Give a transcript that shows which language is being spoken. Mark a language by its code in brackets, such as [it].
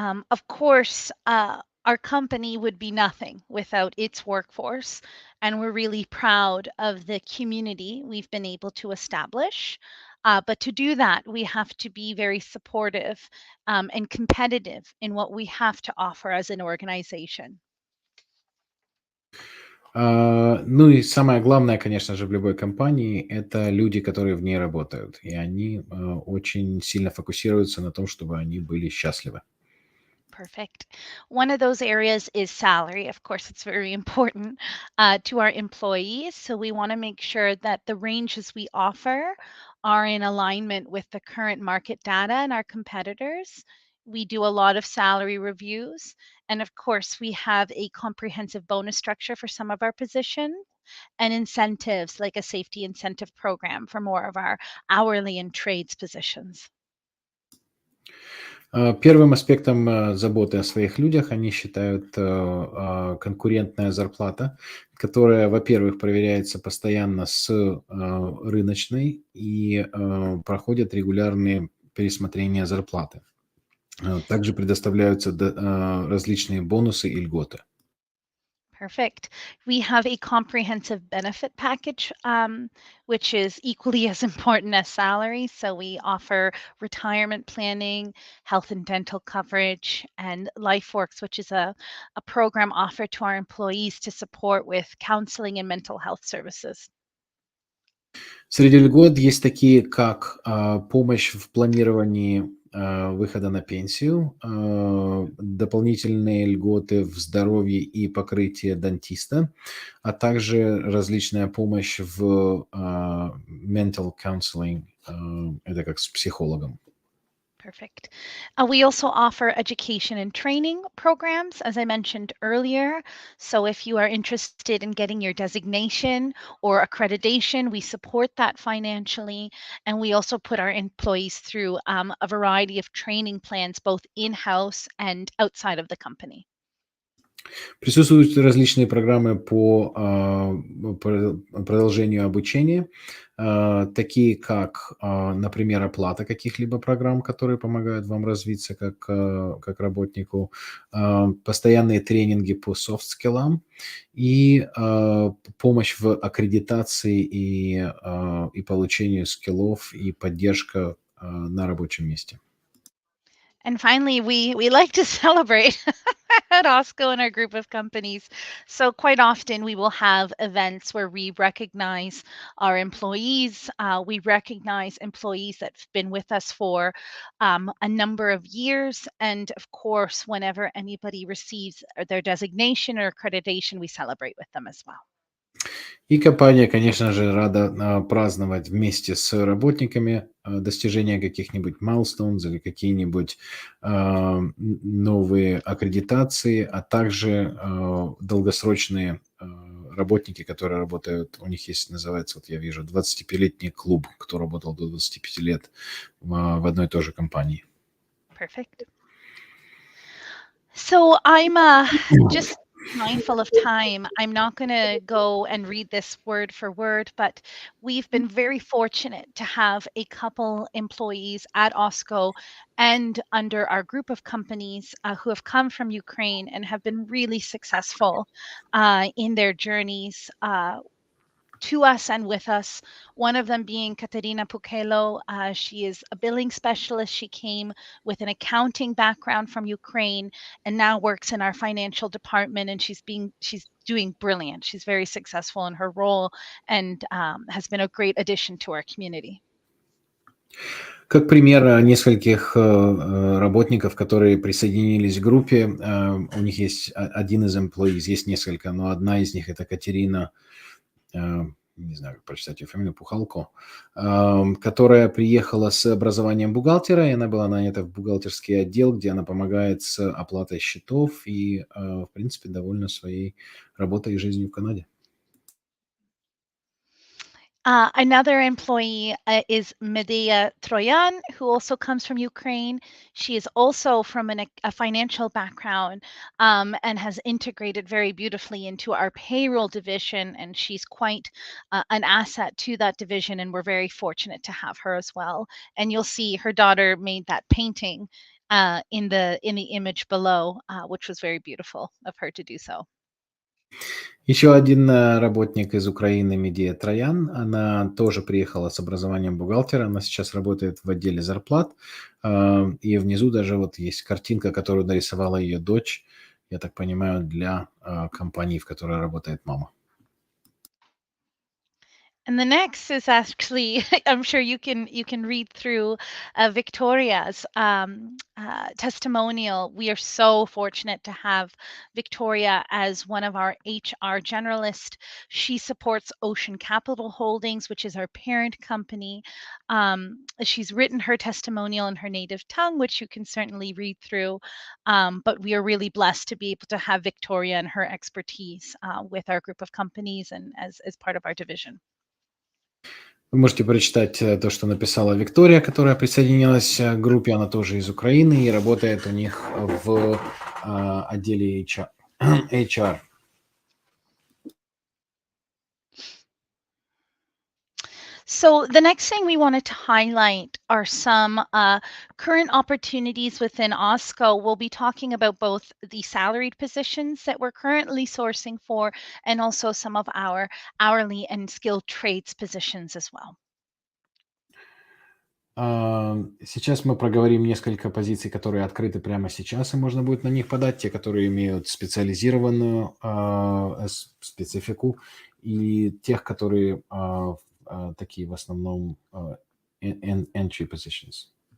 [en] Of course, our company would be nothing without its workforce, and we're really proud of the community we've been able to establish. But to do that, we have to be very supportive and competitive in what we have to offer as an organization. [ru] Ну и самое главное, конечно же, в любой компании – это люди, которые в ней работают. И они очень сильно фокусируются на том, чтобы они были счастливы. [en] Perfect. One of those areas is salary. Of course, it's very important to our employees. So we want to make sure that the ranges we offer are in alignment with the current market data and our competitors. We do a lot of salary reviews. And of course, we have a comprehensive bonus structure for some of our positions and incentives like a safety incentive program for more of our hourly and trades positions. [ru] Первым аспектом заботы о своих людях они считают конкурентная зарплата, которая, во-первых, проверяется постоянно с рыночной и проходят регулярные пересмотрения зарплаты. Также предоставляются различные бонусы и льготы. [en] Perfect. We have a comprehensive benefit package, which is equally as important as salary. So we offer retirement planning, health and dental coverage, and LifeWorks, which is a program offered to our employees to support with counseling and mental health services. [ru] Среди льгот есть такие, как помощь в планировании выхода на пенсию, дополнительные льготы в здоровье и покрытие дантиста, а также различная помощь в [en] mental counseling, [ru] это как с психологом. [en] Perfect. We also offer education and training programs, as I mentioned earlier. So if you are interested in getting your designation or accreditation, we support that financially. And we also put our employees through a variety of training plans, both in-house and outside of the company. [ru] Присутствуют различные программы по продолжению обучения, такие как, например, оплата каких-либо программ, которые помогают вам развиться как работнику, постоянные тренинги по софт-скиллам и помощь в аккредитации и получению скиллов и поддержка на рабочем месте. [en] And finally, we like to celebrate at OSCO in our group of companies. So quite often we will have events where we recognize our employees. We recognize employees that've been with us for a number of years. And of course, whenever anybody receives their designation or accreditation, we celebrate with them as well. [ru] И компания, конечно же, рада праздновать вместе с работниками достижения каких-нибудь milestones или какие-нибудь новые аккредитации, а также долгосрочные работники, которые работают, у них есть, называется, вот я вижу, 25-летний клуб, кто работал до 25 лет в одной и той же компании. [en] Perfect. So I'm just mindful of time. I'm not going to go and read this word for word, but we've been very fortunate to have a couple employees at OSCO and under our group of companies who have come from Ukraine and have been really successful in their journeys to us and with us. One of them being Katerina Pukelo. She is a billing specialist. She came with an accounting background from Ukraine and now works in our financial department. And she's doing brilliant. She's very successful in her role and has been a great addition to our community. [ru] Как пример нескольких работников, которые присоединились к группе, у них есть один из employees, есть несколько, но одна из них это Катерина, не знаю, как прочитать ее фамилию, Пухалко, которая приехала с образованием бухгалтера, и она была нанята в бухгалтерский отдел, где она помогает с оплатой счетов и, в принципе, довольна своей работой и жизнью в Канаде. [en] Another employee is Medea Troyan, who also comes from Ukraine. She is also from a financial background and has integrated very beautifully into our payroll division, and she's quite an asset to that division, and we're very fortunate to have her as well. And you'll see her daughter made that painting in the image below, which was very beautiful of her to do so. [ru] Еще один работник из Украины, Медея Троян, она тоже приехала с образованием бухгалтера, она сейчас работает в отделе зарплат, и внизу даже вот есть картинка, которую нарисовала ее дочь, я так понимаю, для компании, в которой работает мама. [en] And the next is actually, I'm sure you can read through Victoria's testimonial. We are so fortunate to have Victoria as one of our HR generalists. She supports Ocean Capital Holdings, which is our parent company. She's written her testimonial in her native tongue, which you can certainly read through. But we are really blessed to be able to have Victoria and her expertise with our group of companies and as part of our division. [ru] Вы можете прочитать то, что написала Виктория, которая присоединилась к группе. Она тоже из Украины и работает у них в отделе HR. [en] So the next thing we wanted to highlight are some current opportunities within OSCO. We'll be talking about both the salaried positions that we're currently sourcing for and also some of our hourly and skilled trades positions as well. [ru] Сейчас мы проговорим несколько позиций, которые открыты прямо сейчас, и можно будет на них подать, те, которые имеют специализированную специфику, и тех, которые такие в основном [en] entry positions.